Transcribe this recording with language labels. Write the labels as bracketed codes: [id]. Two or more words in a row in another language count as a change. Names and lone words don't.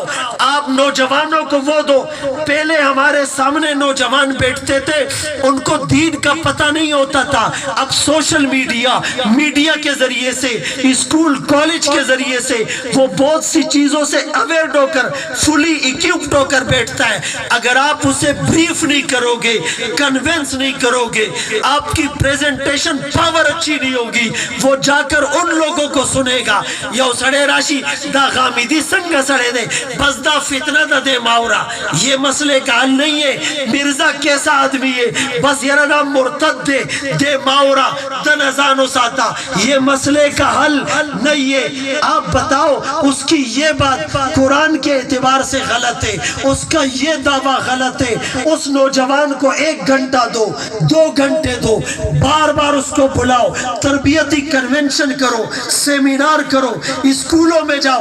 [ur] آپ نوجوانوں کو وہ دو، پہلے ہمارے سامنے نوجوان بیٹھتے تھے، ان کو دین کا پتہ نہیں ہوتا تھا، اب سوشل میڈیا کے ذریعے سے، اسکول کالج کے ذریعے سے وہ بہت سی چیزوں سے اویئر ہو کر [en] fully equipped [ur] ہو کر بیٹھتا ہے۔ اگر آپ اسے بریف نہیں کرو گے، کنونس نہیں کرو گے، آپ کی [en] presentation power [ur] اچھی نہیں ہوگی، وہ جا کر ان لوگوں کو سنے گا، [ps] یو سڑے راشی دا غامیدی سنگا سڑے دے، بس دا فتنہ دا دے ماورا، [ur] یہ مسئلے کا حل نہیں ہے۔ مرزا کیسا آدمی ہے، بس یہ رہا [ps] مرتد دے ماورا دا نزانو ساتا، [ur] یہ مسئلے کا حل نہیں ہے۔ آپ بتاؤ اس کی یہ بات قرآن کے اعتبار سے غلط ہے، اس کا یہ دعویٰ غلط ہے، اس نوجوان کو 1 گھنٹہ دو، 2 گھنٹے دو، بار بار اس کو بلاؤ، تربیتی کنونشن کرو، سیمینار کرو، اسکولوں میں جاؤ۔